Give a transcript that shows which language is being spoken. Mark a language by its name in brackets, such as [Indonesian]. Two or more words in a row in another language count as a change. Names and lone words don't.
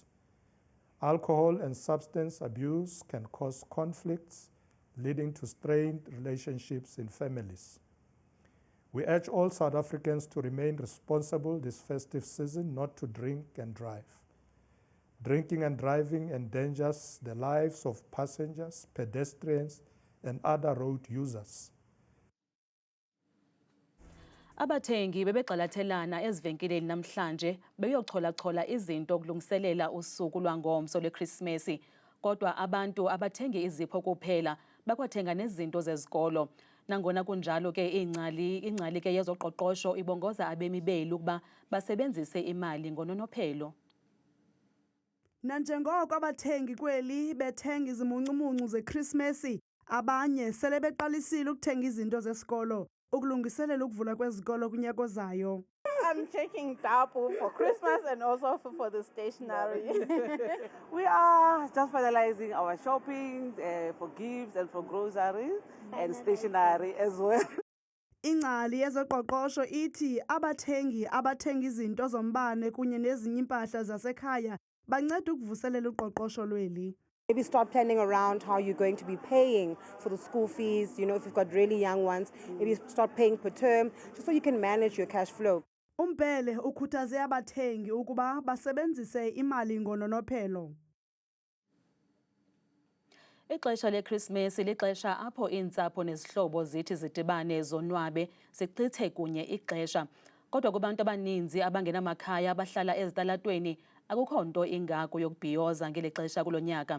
[English] Alcohol and substance abuse can cause conflicts, leading to strained relationships in families. We urge all South Africans to remain responsible this festive season, not to drink and drive. Drinking and driving endangers the lives of passengers, pedestrians, and other road users. [Xhosa] Abathengi bebegxalathelana ezivenkileni namhlanje beyochola-chola izinto ukulungiselela usuku lwangomso lweKrisimesi. Kodwa abantu abathengi izipho kuphela bakwathenga nezinto zezikolo. Nangona kunjalo ke ingcali ke yezoqoqosho ibongoza abemi belu ukuba basebenzise imali ngononophelo. Nanjengoko abathengi kweli bethenga izimuncumuncu zeKrisimesi, abanye sele beqalisile ukuthenga izinto zesikolo ukulungiselela ukuvula kwezikolo kunyaka ozayo. [English] I'm checking double for Christmas and also for the stationery. We are just finalizing our shopping for gifts and for groceries and stationery as well. [Xhosa] Ingcali yezoqoqosho ithi abathengi abathenga izinto zombane kunye nezinye impahla zasekhaya banceda ukuvuselela uqoqosho lweli. [English] Maybe start planning around how you're going to be paying for the school fees, you know, if you've got really young ones, maybe start paying per term, just so you can manage your cash flow. [Xhosa] Umbele ukhuthaze abathengi ukuba basebenzise imali ngononophelo. Ixesha leKrisimesi lixesha apho iintsapho nezihlobo zithi zidibane zonwabe zichithe kunye ixesha. Kodwa kubantu abaninzi abangenamakhaya abahlala ezitalatweni akukho nto ingako yokubhiyoza ngeli xesha kulo nyaka.